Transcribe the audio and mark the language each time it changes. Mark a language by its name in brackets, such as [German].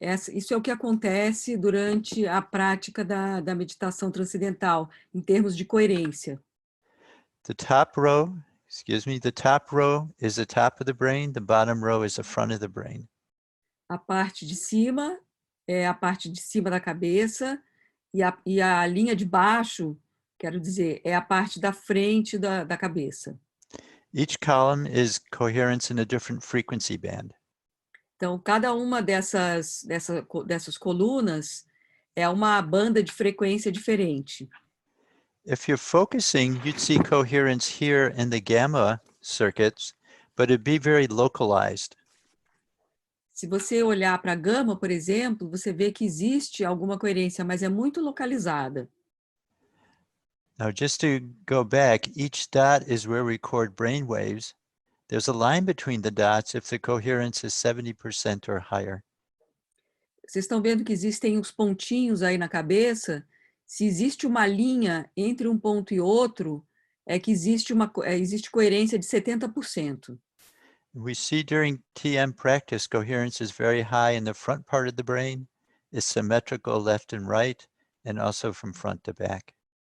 [Portuguese] Isso é o que acontece durante a prática da meditação transcendental, em termos de coerência. [English] The top row is the top of the brain. The bottom row is the front of the brain. [Portuguese] A parte de cima é a parte de cima da cabeça e a linha de baixo, quero dizer, é a parte da frente da cabeça. [English] Each column is coherence in a different frequency band. [Portuguese] Então, cada uma dessas colunas é uma banda de frequência diferente. [English] If you're focusing, you'd see coherence here in the gamma circuits, but it'd be very localized. [Portuguese] Se você olhar para a gama, por exemplo, você vê que existe alguma coerência, mas é muito localizada. [English] Now, just to go back, each dot is where we record brain waves. There's a line between the dots if the coherence is 70% or higher. [Portuguese] Vocês estão vendo que existem os pontinhos aí na cabeça? Se existe uma linha entre um ponto e outro, é que existe coerência de 70%. [English] We see during TM practice, coherence is very high in the front part of the brain. It's symmetrical left and right, and also from front to back.